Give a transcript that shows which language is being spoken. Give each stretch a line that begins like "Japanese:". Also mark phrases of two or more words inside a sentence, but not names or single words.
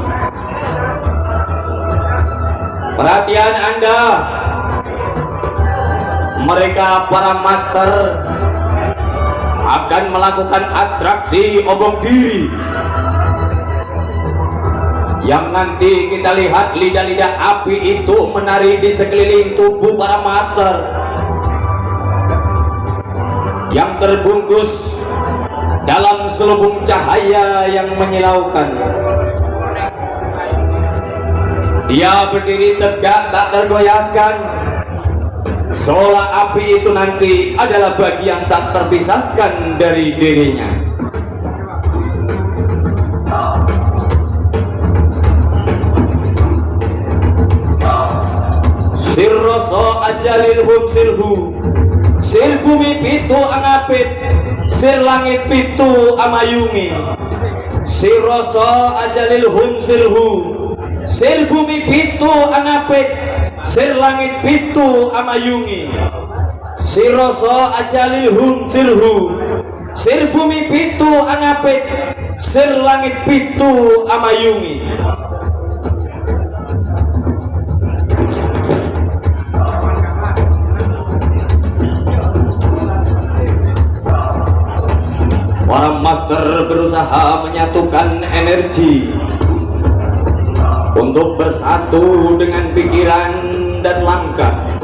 Indonesian: Perhatian Anda, mereka para master akan melakukan atraksi obong diri yang nanti kita lihat lidah-lidah api itu menari di sekeliling tubuh para master yang terbungkus dalam selubung cahaya yang menyilaukan. Dia berdiri tegak tak tergoyahkan, seolah api itu nanti adalah bagian tak terpisahkan dari dirinya.
Javanese: Sirroso ajalil hum sirhu, sir bumi pitu angapit, sir langit pitu amayungi. Sirroso ajalil hum sirhu, sir bumi pitu angapit, sir langit pitu amayungi. Sirroso ajalil hum sirhu, sir bumi pitu angapit, sir langit pitu amayungi.
Indonesian: Para master berusaha menyatukan energi untuk bersatu dengan pikiran dan langkah.